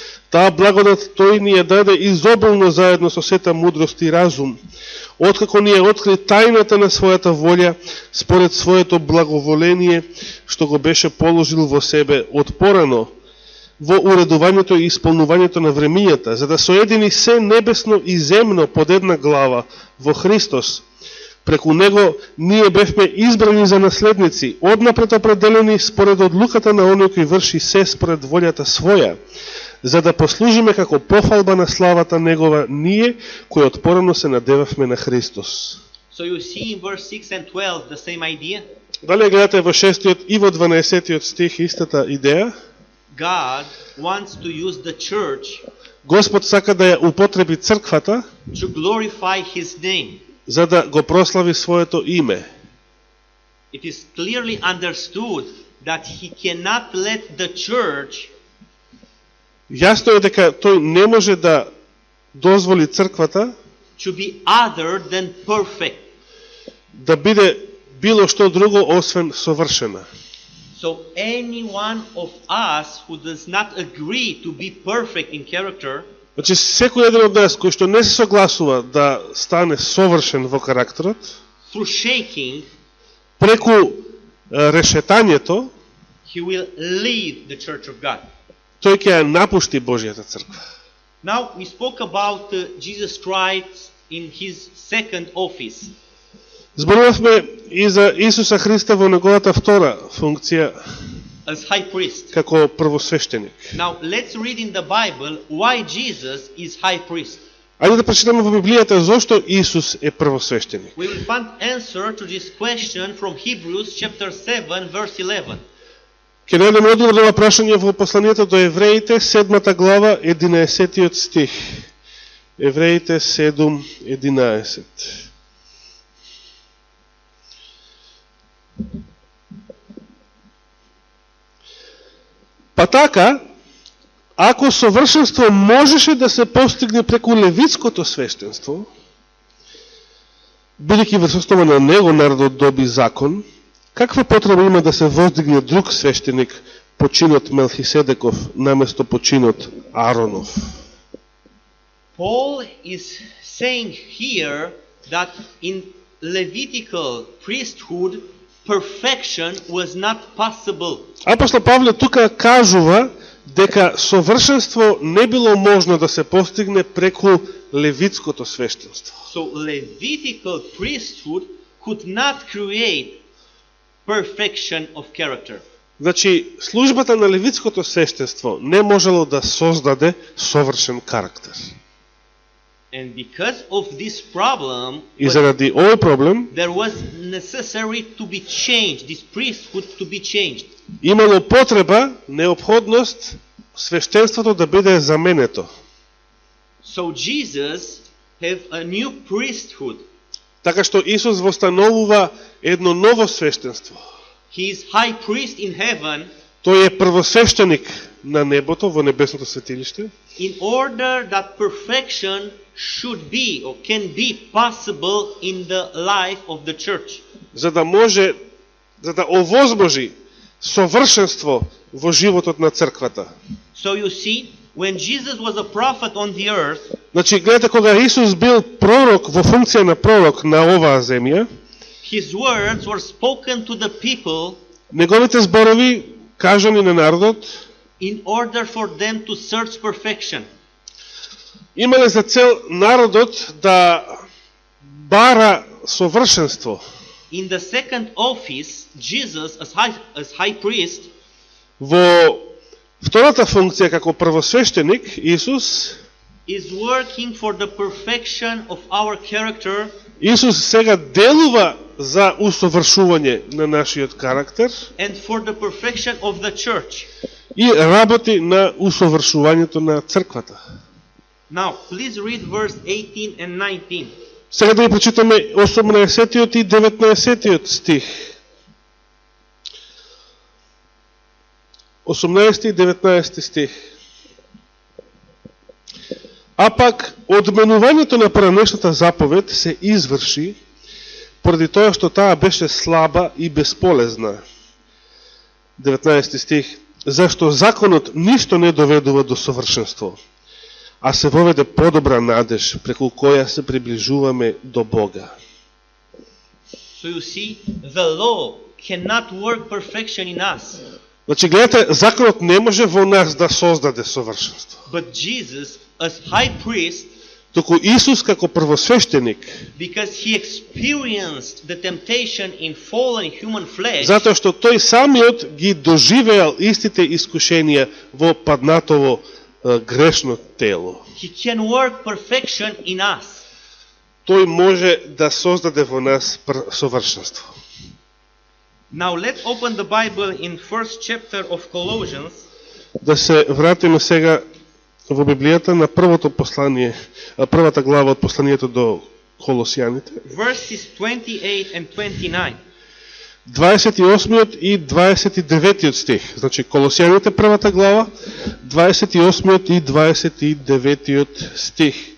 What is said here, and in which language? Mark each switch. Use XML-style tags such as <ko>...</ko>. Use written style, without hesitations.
<mk>Таа благодат тој ни ја даде изобилно заедно со сета мудрост и разум, откако ни ја откри тајната на својата волја, според своето благоволение, што го беше положил во себе од порано, во уредувањето и исполнувањето на времињата, за да соедини се небесно и земно под една глава во Христос. Преку него ние бевме избрани за наследници, однапред определени според одлуката на оној кој врши се според волјата своја, за да послужиме како пофалба на славата негова ние, кои од порано се надевавме на Христос.</mk> <en>So you see in verse 6 and 12 the same idea.</en> <mk>Дали гледате во 6 и во 12 стих истата идеја?</mk> <en>God wants to use the church</en> <mk>Господ сака да ја употреби црквата</mk> <en>to glorify His name.</en> <mk>за да го прослави своето име.</mk> <en>It is clearly understood that He cannot let the church</en> <mk>Јасно е дека тој не може да дозволи црквата</mk> <en>to be other than perfect.</en> <mk>да биде било што друго освен совршена.</mk> <en>So any one of us who does not agree to be perfect in character</en> <mk>Значи секој еден од нас кој што не се согласува да стане совршен во карактерот,</mk> <en>through shaking,</en> <mk>преку решетањето,</mk> <en>he will leave the church of God.</en> <mk>тој ќе ја напушти Божјата црква.</mk> <en>Now we spoke about Jesus Christ in His second office.</en> <mk>Зборувавме и за Исуса Христа во неговата втора функција</mk> <en>As high priest.</en> <mk>како првосвештеник.</mk> <en>Now let's read in the Bible why Jesus is high priest.</en> <mk>Ајде да прочитаме во Библијата зошто Исус е првосвештеник.</mk> <en>We will find answer to this question from Hebrews chapter 7 verse 11.</en> <mk>Ќе најдеме одговор на ова прашање во посланието до Евреите, 7 глава, 11 стих. Евреите 7:11. Па така, ако совршенство можеше да се постигне преку левитското свештенство, бидејќи врз основа на него народот доби закон, каква потреба има да се воздигне друг свештеник по чинот Мелхиседеков наместо по чинот Ааронов?</mk> <en>Paul is saying here that in Levitical priesthood perfection was not possible.</en> <mk>Апостол Павле тука кажува дека совршенство не било можно да се постигне преку левитското свештенство.</mk> <en>So Levitical priesthood could not create perfection of character.</en> <mk>Значи, службата на левитското свештенство не можело да создаде совршен карактер.</mk> <en>And because of this problem,</en> <mk>И заради овој проблем,</mk> <en>there was necessary to be changed, this priesthood to be changed.</en> <mk>имало потреба, неопходност, свештенството да биде заменето.</mk> <en>So Jesus have a new priesthood.</en> <mk>Така што Исус востановува едно ново свештенство.</mk> <en>He is high priest in heaven</en> <mk>Тој е првосвештеник на небото, во небесното светилиште,</mk> <en>in order that perfection should be or can be possible in the life of the church.</en> <mk>за да овозможи совршенство во животот на црквата.</mk> <en>So you see, when Jesus was a prophet on the earth,</en> <mk>Значи, гледате, кога Исус бил пророк во функција на пророк на оваа земја,</mk> <en>his words were spoken to the people</en> <mk>неговите зборови кажани на народот</mk> <en>in order for them to search perfection.</en> <mk>имале за цел народот да бара совршенство.</mk> <en>In the second office, Jesus as high priest</en> <mk>Во втората функција како првосвештеник, Исус</mk> <en>is working for the perfection of our character</en> <mk>Исус сега делува за усовршување на нашиот карактер</mk> <en>and for the perfection of the church.</en> <mk>и работи на усовршувањето на црквата.</mk> <en>Now, please read verse 18 and 19.</en> <mk>Сега да ја прочитаме 18 и 19 стих. 18 и 19 стих. А пак, одменувањето на поранешната заповед се изврши поради тоа што таа беше слаба и бесполезна. 19 стих. Зашто законот ништо не доведува до совршенство, а се воведе подобра надеж, преку која се приближуваме до Бога.</mk> <en>So you see, the law cannot work perfection in us,</en> <mk>Значи, гледате, законот не може во нас да создаде совршенство.</mk> <en>but Jesus as high priest,</en> <mk>Току Исус како првосвештеник,</mk> <en>because he experienced the temptation in fallen human flesh,</en> <mk>затоа што тој самиот ги доживеал истите искушенија во паднатово грешно тело.</mk> <en>he can work perfection in us.</en> <mk>Тој може да создаде во нас совршенство.</mk> <en>Now let's open the Bible in first chapter of Colossians,</en> <mk>Да се вратиме сега во Библијата на првото послание, првата глава од посланието до Колосијаните, verses 28 and 29. 28 и 29 стих. Значи, Колосијаните првата глава, 28 и 29 стих.</mk>